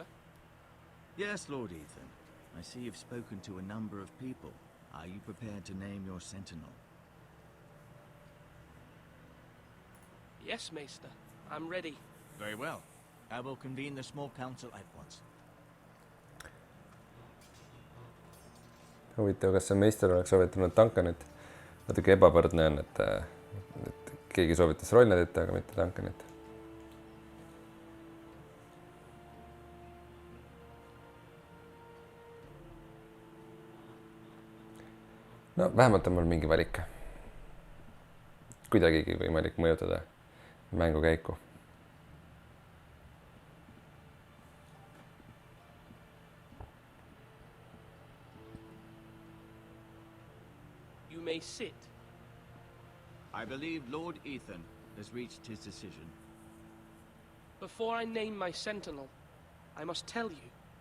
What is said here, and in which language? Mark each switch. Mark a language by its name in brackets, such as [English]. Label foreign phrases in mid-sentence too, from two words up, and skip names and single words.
[English] Yes, Lord Ethan. I see you've spoken to a number of people. Are you prepared to name your sentinel? Yes, Maester. I'm ready. Very well. I will convene the small council at once. [Estonian] Huvitav, kas see meister oleks soovitanud Duncanit? Natuke ebavõrdne on, et keegi soovitas Roilandit, aga mitte Duncanit. No, vähemalt on mul mingi valik. Kuidagigi võimalik mõjutada mängu käiku. [English] You may sit. I believe Lord Ethan has reached his decision. Before I name my sentinel, I must tell you.